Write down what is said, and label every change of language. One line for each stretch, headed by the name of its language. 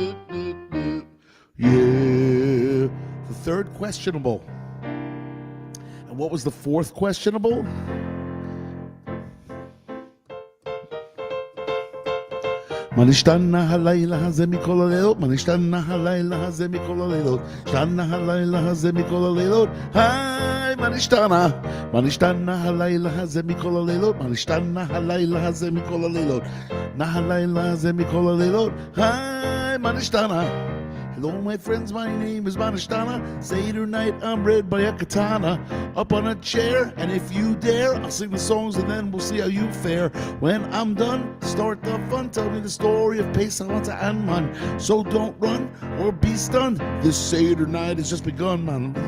English: Yeah. The third questionable. And what was the fourth questionable?
Hebrew: מה נשתנה הלילה הזה מכל הלילות? מה נשתנה הלילה הזה מכל הלילות? נשתנה הלילה הזה מכל הלילות? היי, מה נשתנה? מה נשתנה הלילה הזה מכל הלילות? מה נשתנה הלילה הזה מכל הלילות? הלילה הזה מכל הלילות? היי, מה נשתנה?
English: Hello, my friends, my name is Manishtana. Seder night, I'm read by a katana. Up on a chair, and if you dare, I'll sing the songs and then we'll see how you fare. When I'm done, start the fun. Tell me the story of Pesach and Man. So don't run or be stunned. This Seder night has just begun, man.